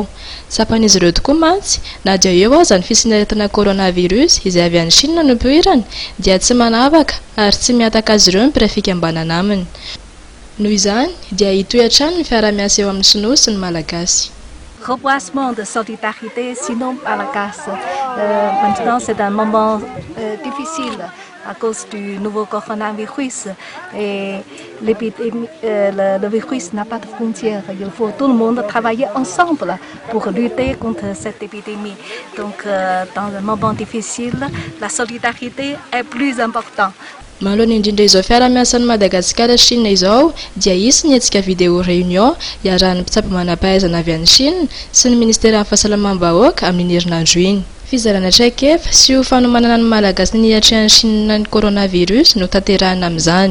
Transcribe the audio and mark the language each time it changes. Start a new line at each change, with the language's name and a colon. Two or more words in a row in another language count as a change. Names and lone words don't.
Malagasy: Sapan'izy ireo tokoa mantsy na dia eo aza ny fisian'aretina coronavirus izay avy any Chine no mpoirany dia tsy manavaka ary tsy miataka azy ireo ny mpiray fikambanana aminy. Noho izany dia hitohy hatrany ny fiara-miasa eo amin'ny sinoa sy ny malagasy.
French: Reboisement de solidarité sino-malagasy. Maintenant c'est un moment difficile à cause du nouveau coronavirus et le virus n'a pas de frontières. Il faut tout le monde travailler ensemble pour lutter contre cette épidémie. Donc dans un moment difficile, la solidarité est plus importante.
Malagasy: Manoloana indrindra izao fiara-miasan'ny Madagasikara Chine izao dia isy ny hetsika
French: vidéo réunion
Malagasy: iarahan'ny mpitsabo manam-pahaizana avy any Chine sy ny ministera ny fahasalamam-bahoaka amin'ny herinandro iny. Fizarana traikefa sy ho fanomanana ny malagasy ny hiatrehan'ny Chine ny coronavirus no tanterahina amin'izany.